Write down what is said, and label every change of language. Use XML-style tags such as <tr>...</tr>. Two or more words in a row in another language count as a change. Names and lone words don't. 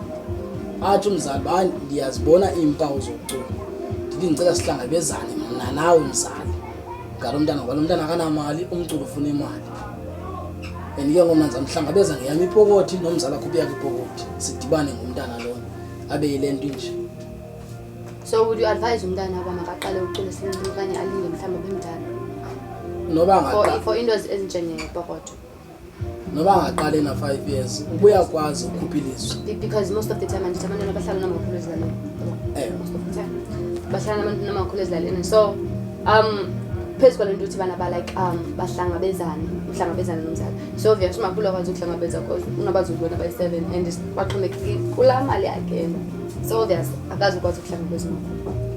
<xh>Athi umzali uba ndiyazibona iimpawu zokucula, ndithi ndicela sihlangabezane mna nawe mzali ngalo mntana ngoba lo mntana akanamali, umculo ufuna imali. And ke ngomna ndizamhlangabeza ngeyam ipokothi nomzali akhuphe yakhe ipokothi, sidibane ngomntana lona abe yile nto inje.</xh> <en>So would you advise</en> <xh>umntana uba makaqale ucula sincinci okanye alinde mhlawumbi abemdala Noba for into ezinjengepokoto? noba angaqale na-5 years ubuyakwazi ukhupha ilizwi.</xh> <en>Because most of the time</en> <xh>andithi abantwana bahlala namakhulu ezilalini.</xh> <en>Most of the time</en> <xh>bahlala namakhulu ezilalini. So phezu kwale nto uthi bana like bahlangabezane nomzali. So obvious umakhulu akwazi ukuhlangabeza because unabazukulu abayi-7 and baxhomekeke kulaa mali yakhe. So obvious akazi ukwazi ukuhlangabeza umakhulu.</xh>